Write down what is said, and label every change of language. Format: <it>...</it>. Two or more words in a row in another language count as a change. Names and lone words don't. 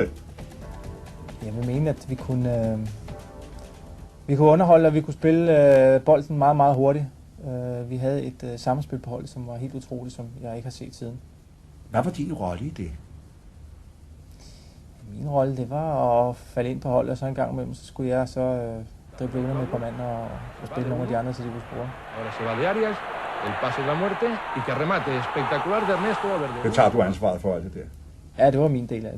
<da>Jeg vil mene, at vi kunne underholde, og vi kunne spille bolden meget, meget hurtigt. Vi havde et sammenspil på holdet, som var helt utroligt, som jeg ikke har set siden. Hvad var din rolle i det? Min rolle, det var at falde ind på holdet, og så en gang imellem, så skulle jeg så drible under med et par mand og spille nogle af de andre, så de kunne score.</da> <es>Ahora se va de Arias, el pase de la muerte y que remate espectacular de Ernesto Valverde.</es> <da>Det tager du ansvaret for alt det der? Ja, det var min del af det.</da>